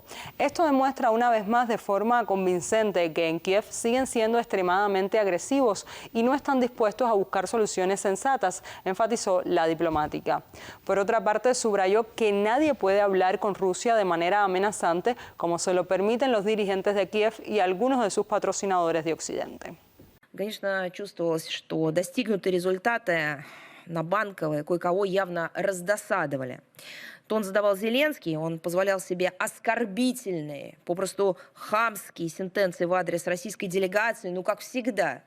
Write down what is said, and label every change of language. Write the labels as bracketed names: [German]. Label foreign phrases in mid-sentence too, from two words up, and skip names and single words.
[Spanish] Esto demuestra una vez más de forma convincente que en Kiev siguen siendo extremadamente agresivos y no están dispuestos a buscar soluciones sensatas, enfatizó la diplomática. Por otra parte, subrayó que nadie puede hablar con Rusia de manera amenazante como se lo permiten los dirigentes de Kiev y algunos de sus patrocinadores de Occidente. [Russian] Конечно, чувствовалось, что достигнутые результаты на Банковой кое-кого явно раздосадовали. Тон задавал Зеленский, он позволял себе оскорбительные, попросту хамские сентенции в адрес российской делегации, ну, как всегда.